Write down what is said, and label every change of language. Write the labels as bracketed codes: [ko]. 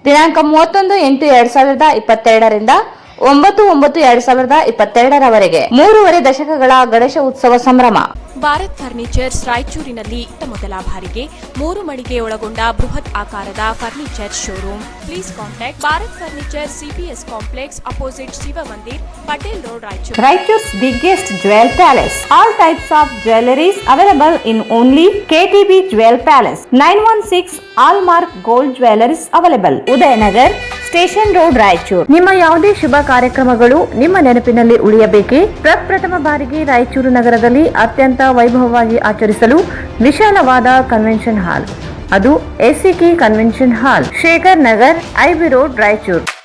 [kn] ದಿನಾಂಕ 31/8/2022 ರಿಂದ 9/9/2022 3.5 ದಶಕಗಳ ಗಣೇಶ ಉತ್ಸವ ಸಂಭ್ರಮ. ಭಾರತ್ ಫರ್ನಿಚರ್ಸ್ ರಾಯಚೂರಿನಲ್ಲಿ ಮೊದಲ ಬಾರಿಗೆ 3 ಮಳಿಗೆ ಒಳಗೊಂಡ ಬೃಹತ್ ಆಕಾರದ furniture showroom. [en] Please contact Bharat furniture, CPS complex, opposite Shiva Mandir, Patel road, Raichur. Raichuru's biggest jewel palace. All types of jewelries available in only KTB Jewel Palace. 916 Allmark Gold Jewelries available. [kn] Udayanagar, station road, Raichur. ನಿಮ್ಮ ಯಾವುದೇ ಶುಭ ಕಾರ್ಯಕ್ರಮಗಳು ನಿಮ್ಮ ನೆನಪಿನಲ್ಲಿ ಉಳಿಯಬೇಕೇ? ಪ್ರಪ್ರಥಮ ಬಾರಿಗೆ ರಾಯಚೂರು ನಗರದಲ್ಲಿ ಅತ್ಯಂತ ವೈಭವವಾಗಿ ಆಚರಿಸಲು ವಿಶಾಲವಾದ ಕನ್ವೆನ್ಷನ್ ಹಾಲ್, ಅದು SCK convention hall, Shekhar Nagar, IB road, Raichur.